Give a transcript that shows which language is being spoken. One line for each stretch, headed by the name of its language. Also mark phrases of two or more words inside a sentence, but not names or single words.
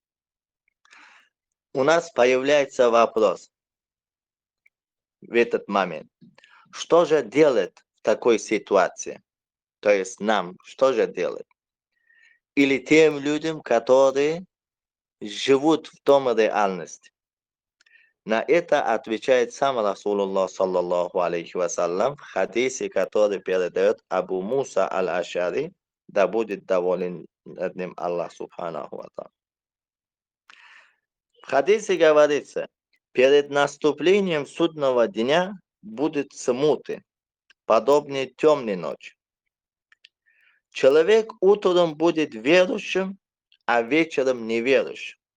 Russian: У нас появляется вопрос в этот момент. Что же делать в такой ситуации? То есть нам, что же делать? Или тем людям, которые живут в том реальности? На это отвечает сам
Arabic: رسول الله صلى الله عليه وسلم
Russian: в хадисе, который передает Абу Муса аль-Ашари, да будет доволен над ним
Arabic: الله سبحانه وتعالى.
Russian: В хадисе говорится, перед наступлением судного дня будут смуты, подобнее темной ночи. Человек утром будет верующим, а вечером неверующим.